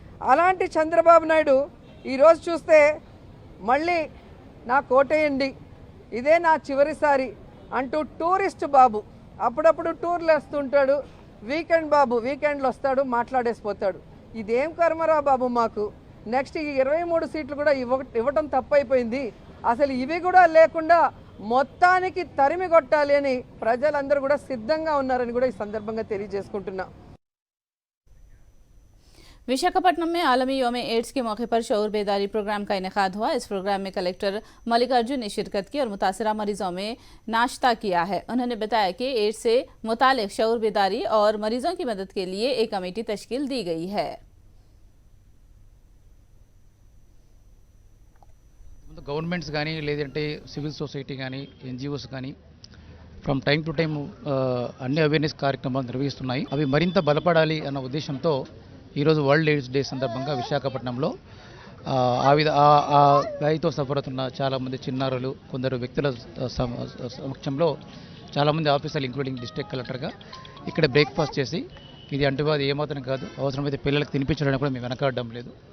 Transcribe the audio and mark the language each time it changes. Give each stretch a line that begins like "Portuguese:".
Telugu: అలాంటి చంద్రబాబు నాయుడు ఈరోజు చూస్తే మళ్ళీ నా కోటేయండి, ఇదే నా చివరిసారి అంటూ టూరిస్ట్ బాబు, అప్పుడప్పుడు టూర్లు వేస్తుంటాడు, వీకెండ్ బాబు వీకెండ్లో వస్తాడు, మాట్లాడేసిపోతాడు. ఇదేం కర్మరా బాబు మాకు. నెక్స్ట్ ఈ 23 సీట్లు కూడా ఇవ్వటం తప్పైపోయింది, అసలు ఇవి కూడా లేకుండా మొత్తానికి తరిమి కొట్టాలి అని ప్రజలందరూ కూడా సిద్ధంగా ఉన్నారని కూడా ఈ సందర్భంగా తెలియజేసుకుంటున్నా.
Hindi: विशाखापट्टनम में आलमी योम एड्स के मौके पर शऊर बेदारी प्रोग्राम का इनेकाद हुआ। इस प्रोग्राम में कलेक्टर मल्लिकार्जुन ने शिरकत की और मुतासरा मरीजों में नाश्ता किया है। उन्होंने बताया कि एड्स से मुतालिक शऊर बेदारी और मरीजों की मदद के लिए एक कमेटी तश्कील दी गई है।
Telugu: గవర్నమెంట్స్ కానీ లేదంటే సివిల్ సొసైటీ కానీ ఎన్జిఓస్ కానీ
English: from time to time
Telugu: అన్ని అవేర్నెస్ కార్యక్రమాలు నిర్వహిస్తున్నాయి. అవి మరింత బలపడాలి అన్న ఉద్దేశంతో ఈరోజు వరల్డ్ ఎయిడ్స్ డే సందర్భంగా విశాఖపట్నంలో ఆ వ్యాధితో సఫర్ అవుతున్న చాలామంది చిన్నారులు, కొందరు వ్యక్తుల సమక్షంలో చాలామంది ఆఫీసర్లు ఇంక్లూడింగ్ డిస్ట్రిక్ట్ కలెక్టర్గా ఇక్కడ బ్రేక్ఫాస్ట్ చేసి, ఇది అంటువ్యాధి ఏమాత్రం కాదు, అవసరమైతే పిల్లలకు తినిపించడానికి కూడా మేము వెనకాడడం లేదు.